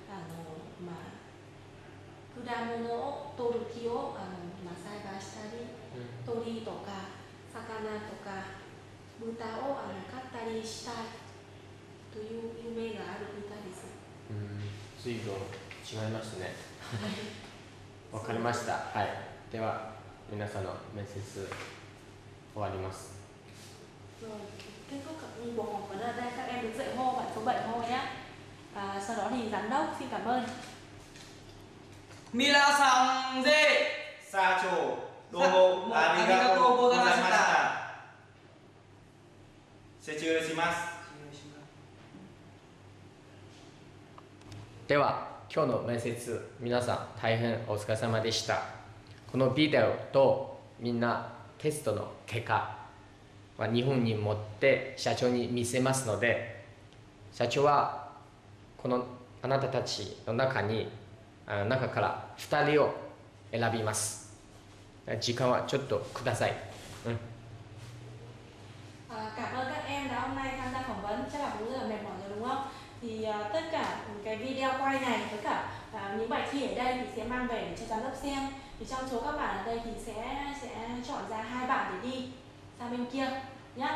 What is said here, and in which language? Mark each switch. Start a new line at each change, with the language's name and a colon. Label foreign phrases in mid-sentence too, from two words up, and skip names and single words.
Japanese: 果物を取る木を栽培したり、鳥とか魚とか豚を飼ったりしたいという夢があるみたいです。随分違いますね。わかりました。はい。では皆さんの面接終わります。
Vietnamese: Kết thúc buổi phỏng vấn ở đây, các em được dạy hô bản số 7 hô nhé. Sau đó thì giám đốc xin cảm ơn.
Japanese: 皆さんで社長、どうもありがとうございました。失礼します。では今日の面接、皆さん大変お疲れ様でした。このビデオとみんなテストの結果は日本に持って社長に見せますので、社長はこのあなたたちの中から2人を選びます。時間はちょっとください。
Vietnamese: Cảm ơn các em đã hôm nay tham gia phỏng vấn, chắc là cũng rất là mệt mỏi rồi đúng không? Thì tất cả cái video quay này với cả những bài thi ở đây thì sẽ mang về để cho giám đốc xem. Thì trong số các bạn ở đây thì sẽ chọn ra 2 bạn để đi sang bên kia nhé.